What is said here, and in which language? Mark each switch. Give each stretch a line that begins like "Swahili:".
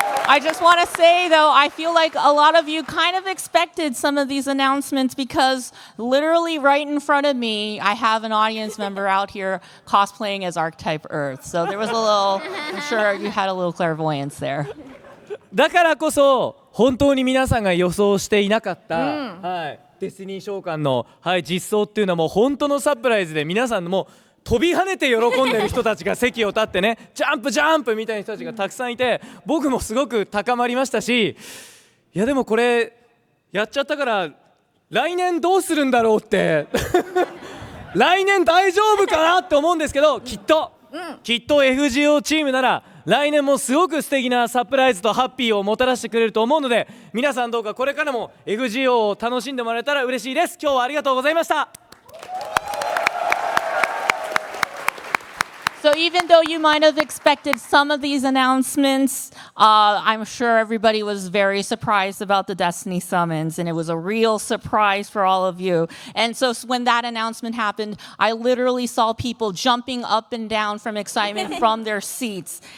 English: I just want to say, though, I feel like a lot of you kind of expected some of these announcements because literally right in front of me, I have an audience member out here cosplaying as Archetype Earth. So there was a little, I'm sure you had a little clairvoyance there.
Japanese: だからこそ本当に皆さんが予想していなかった、はい、デスティニー召喚の、はい、実装っていうのはもう本当のサプライズで、皆さんも飛び跳ねて喜んでる人たちが席を立ってね、ジャンプジャンプみたいな人たちがたくさんいて、僕もすごく高まりましたし、いやでもこれやっちゃったから来年どうするんだろうって来年大丈夫かなって思うんですけど、きっと FGO チームなら来年もすごく素敵なサプライズとハッピーをもたらしてくれると思うので、皆さんどうかこれからも FGO を楽しんでもらえたら嬉しいです。今日はありがとうございました。
English: So even though you might have expected some of these announcements, I'm sure everybody was very surprised about the Destiny Summons, and it was a real surprise for all of you. And so when that announcement happened, I literally saw people jumping up and down from excitement from their seats.